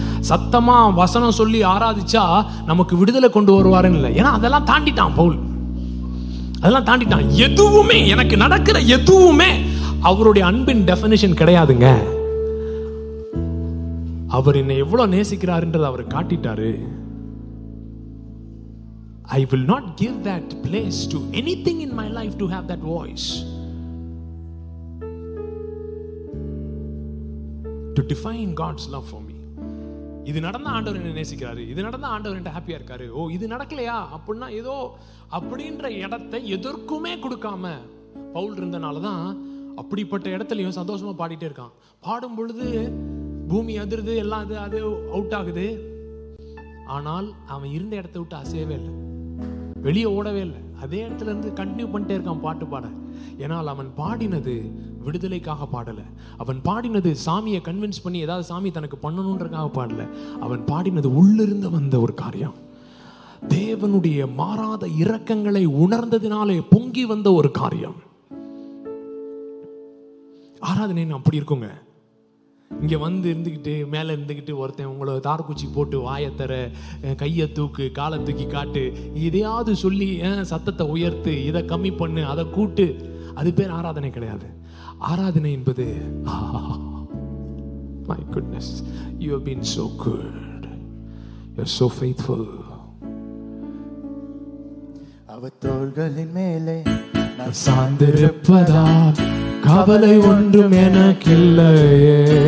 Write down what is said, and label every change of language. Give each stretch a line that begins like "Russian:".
Tamil: சத்தமா வசனம் சொல்லி ஆராதிச்சா நமக்கு விடுதலை கொண்டு வருவாருன்னு இல்லை. ஏன்னா அதெல்லாம் தாண்டிட்டான் பவுல், அதெல்லாம் தாண்டிட்டான். எதுவுமே எனக்கு நடக்கிற எதுவுமே அவருடைய அன்பின் டெஃபினிஷன் கிடையாதுங்க. அவர் என்னை எவ்வளவு நேசிக்கிறாருன்றதை அவர் காட்டிட்டாரு.
English: I will not give that place to anything in my life to have that voice to define God's love for me.
Tamil: இது நடந்த ஆண்டவர் என்ன நேசிக்கிறாரு, இது நடந்த ஆண்டவர் என்ன ஹாப்பியா இருக்காரு, ஓ இது நடக்கலையா அப்படின்னா ஏதோ அப்படின்ற இடத்தை எதற்குமே கொடுக்காம பவுல் இருந்தனாலதான் அப்படிப்பட்ட இடத்துலயும் சந்தோஷமா பாடிட்டே இருக்கான். பாடும் பொழுது பூமி அதிர்து, எல்லாம் அது அவுட் ஆகுது. ஆனால் அவன் இருந்த இடத்த விட்டு அசையவே இல்லை, வெளியே ஓடவே இல்லை. அதே இடத்துல இருந்து கண்டினியூ பண்ணிட்டே இருக்கான் பாட்டு பாட. ஏனால் அவன் பாடினது விடுதலைக்காக பாடல. அவன் பாடினது சாமியை கன்வின்ஸ் பண்ணி ஏதாவது சாமி தனக்கு பண்ணணுன்றக்காக பாடல. அவன் பாடினது உள்ளிருந்து வந்த ஒரு காரியம். தேவனுடைய மாறாத இரக்கங்களை உணர்ந்ததினாலே பொங்கி வந்த ஒரு காரியம். ஆராதனை அப்படி இருக்குங்க. இங்க இருந்துகிட்டு மேல இருந்துகிட்டு ஒருத்தன் உங்களை தார்குச்சி போட்டு வாயத்தர, கையை தூக்கு, காலை தூக்கி காட்டு, இதையாவது சொல்லி சத்தத்தை உயர்த்து, இதை கம்மி பண்ணு, அதை கூட்டு, அது பேர் ஆராதனை கிடையாது. ஆராதனை என்பது
English: my goodness, you have been so good, you are so faithful.
Tamil: அவர் தோள்களின் மேலே நான் சார்ந்திருப்பதால் கவலை ஒன்றும் எனக்கில்லையே.